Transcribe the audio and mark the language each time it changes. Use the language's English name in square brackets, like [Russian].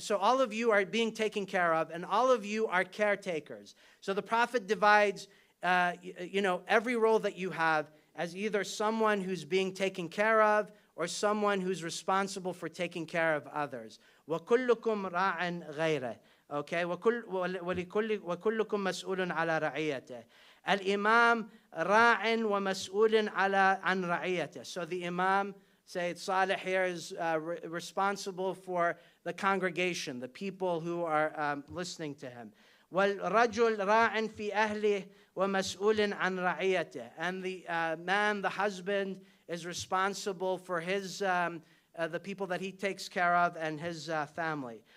[English] So all of you are being taken care of, and all of you are caretakers. So the Prophet divides, every role that you have as either someone who's being taken care of or someone who's responsible for taking care of others. [Arabic] وَكُلُّكُمْ رَاعٍ غَيْرَهِ. [English] Okay, [Arabic] وَكُلُّكُمْ مَسْئُولٌ عَلَى رَعِيَّتِهِ. الْإِمَامِ رَاعٍ وَمَسْئُولٌ عَنْ رَعِيَّتِهِ. [English] So the Imam, Sayyid Salih here, is responsible for the congregation, the people who are listening to him. [Arabic] وَالرَّجُلْ رَاعٍ فِي أَهْلِهِ وَمَسْئُولٍ عَنْ رَعِيَّتِهِ. [English] And the man, the husband, is responsible for his the people that he takes care of and his family.